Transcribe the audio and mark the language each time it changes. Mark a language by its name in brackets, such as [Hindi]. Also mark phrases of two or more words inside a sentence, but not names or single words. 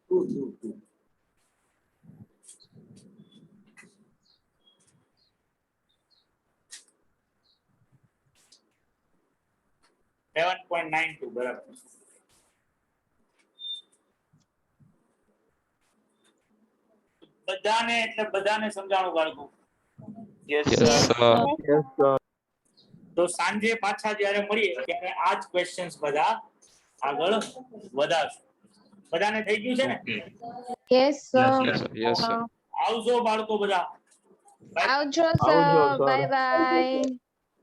[Gujarati] 7.92 બરાબર. બધાને એટલે બધાને સમજાણું બાળકો. [English] Yes, Yes, sir. sir. Yes, sir. [Gujarati] તો સાંજે પાછા જ્યારે મળીએ ત્યારે આ જ ક્વેશ્ચન્સ બધા આગળ વધારશું. બધાને થઈ ગયું છે ને? [English] Okay. Yes, sir. Yes, sir. Yes, sir. [Gujarati] આવજો બાળકો બધા. આવજો આવજો, સર. [English] sir. bye bye.